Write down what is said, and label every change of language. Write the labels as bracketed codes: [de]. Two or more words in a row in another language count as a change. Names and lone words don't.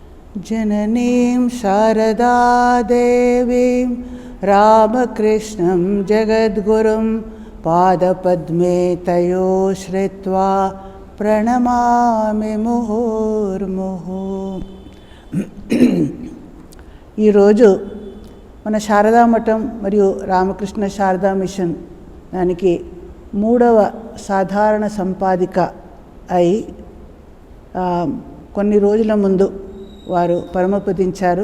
[sa] जननीं शारदादेवीं रामकृष्णं जगद्गुरुं पादपद्मे तयो श्रित्वा ప్రణమామి ముహుర్ముహు. [te] ఈరోజు మన శారదా మఠం మరియు రామకృష్ణ శారదా మిషన్ దానికి 3వ సాధారణ సంపాదిక అయి కొన్ని రోజుల ముందు వారు పరమపదించారు.